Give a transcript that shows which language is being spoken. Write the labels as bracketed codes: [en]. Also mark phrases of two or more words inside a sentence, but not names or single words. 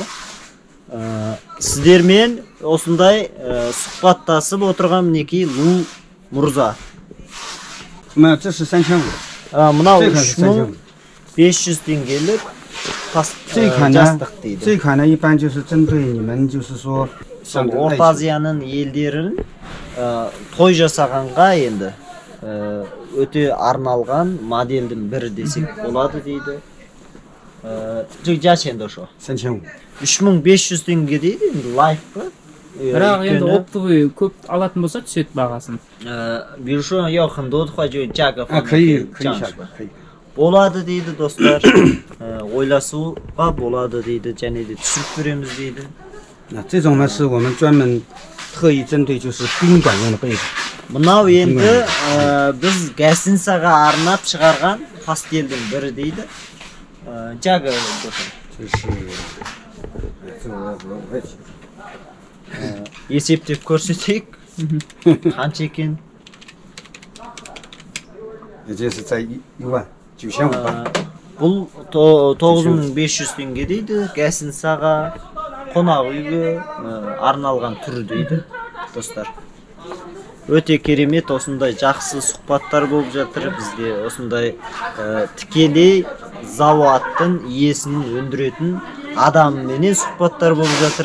[kk] Сіздермен осындай сұхбаттасып отырған мінекей Лу Мұрза. Мына 3500. Мынау 3500 теңгелік жастық дейді. [zh] 这款呢一般就是针对你们就是说 [kk] Орта Азияның елдерін той жасағанға енді өте арналған модельдің бірі десек болады дейді. Жачен дошо. 3500. 3500 теңге дейді, енді лайфқа. Бірақ енді оптовый көп алатын болса түседі бағасын. [zh] 比如说要很多的话就价格方面可以降下吧，可以。 [kk] болады дейді достар. Ойласуға болады дейді, және де түсіріп береміз дейді. [zh] 那这种呢是我们专门特意针对就是宾馆用的被子。 [kk] Мынау енді біз гостиницаға арнап шығарған пастельдің бірі дейді. Жағы есептеп көрсетейік. Қанша екен? [zh] 也就是在19500. [kk] Бұл 9500 теңге дейді. Гостиницаға, қонақ үйге арналған түрі дейді достар. Өте керемет, осындай жақсы сұхбаттар болып жатыр. Бізде осындай тікелей зауаттың иесін өндіретін адамменен сұхбаттар болып жатыр.